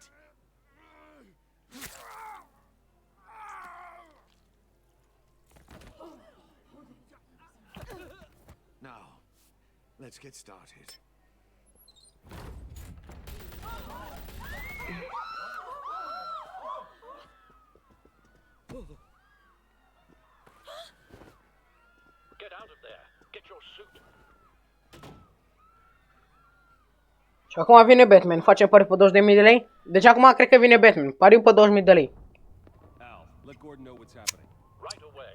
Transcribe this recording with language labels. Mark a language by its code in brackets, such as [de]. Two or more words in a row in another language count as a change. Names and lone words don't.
[en] Now, let's get started. Get out of there. Get your suit. [ro] Și acum vine Batman, face pariu pe 20.000 de lei. Deci acum cred că vine Batman, pariu pe 20.000 de lei. [en] Al, let Gordon know what's happening. Right away.